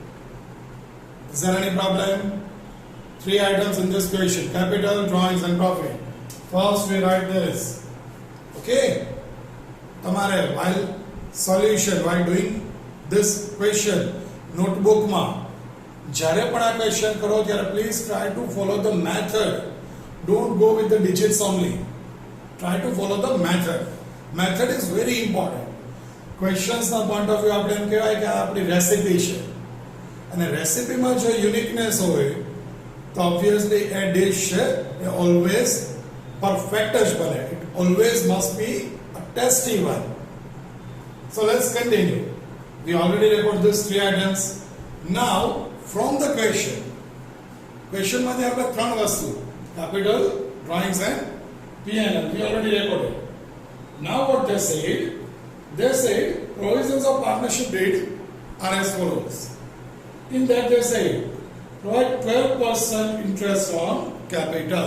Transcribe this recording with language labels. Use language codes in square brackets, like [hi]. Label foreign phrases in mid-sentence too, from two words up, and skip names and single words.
[en] Is there any problem? 3 items in this question: capital, drawings, and profit. First, we write this. Okay? Tamare, while solution, while doing this question, notebook ma, [gu] જ્યારે પણ આ question કરો ત્યારે [en] please try to follow the method. Don't go with the digits only. Try to follow the method. Method is very important. [gu] Questions ના [en] point of view [gu] આપણે એમ કહેવાય કે આ આપણી રેસિપી છે. અને રેસિપીમાં જો યુનિકનેસ હોય તો [en] obviously a dish [gu] છે એ [en] always perfect [gu] જ બને. [en] It always must be a tasty one. So let's continue. We already recorded these 3 items. Now from the question [gu] માંથી આપણે 3 વસ્તુ [en] capital, drawings and P&L we already recorded. Now what they said provisions of partnership deed are as follows. In that they say provide 12% interest on capital.